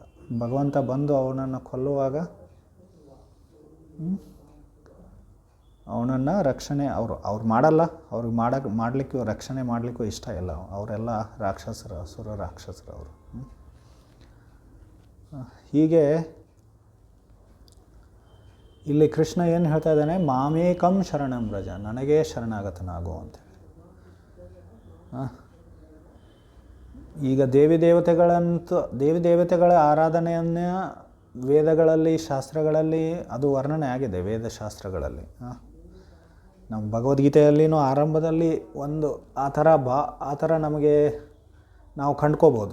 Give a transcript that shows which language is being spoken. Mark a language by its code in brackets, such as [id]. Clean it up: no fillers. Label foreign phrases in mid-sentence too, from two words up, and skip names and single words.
[kn] ಭಗವಂತ ಬಂದು ಅವನನ್ನು ಕೊಲ್ಲುವಾಗ ಅವನನ್ನು ರಕ್ಷಣೆ ಅವ್ರು ಮಾಡಲ್ಲ. ಅವ್ರಿಗೆ ಮಾಡಲಿಕ್ಕೂ ರಕ್ಷಣೆ ಮಾಡಲಿಕ್ಕೂ ಇಷ್ಟ ಇಲ್ಲ. ಅವರೆಲ್ಲ ರಾಕ್ಷಸರು, ಅಸುರ ರಾಕ್ಷಸರು ಅವರು. ಹೀಗೆ ಇಲ್ಲಿ ಕೃಷ್ಣ ಏನು ಹೇಳ್ತಾ ಇದ್ದಾನೆ? [sa] ಮಾಮೇಕಂ ಶರಣಂ ವ್ರಜ, [kn] ನನಗೇ ಶರಣಾಗತನಾಗು ಅಂತೇಳಿ. ಈಗ ದೇವಿ ದೇವತೆಗಳ ಆರಾಧನೆಯನ್ನು ವೇದಗಳಲ್ಲಿ, ಶಾಸ್ತ್ರಗಳಲ್ಲಿ ಅದು ವರ್ಣನೆ ಆಗಿದೆ. ವೇದಶಾಸ್ತ್ರಗಳಲ್ಲಿ ನಮ್ಮ ಭಗವದ್ಗೀತೆಯಲ್ಲಿನೂ ಆರಂಭದಲ್ಲಿ ಒಂದು ಆ ಥರ ನಮಗೆ ನಾವು ಕಂಡ್ಕೋಬೋದು.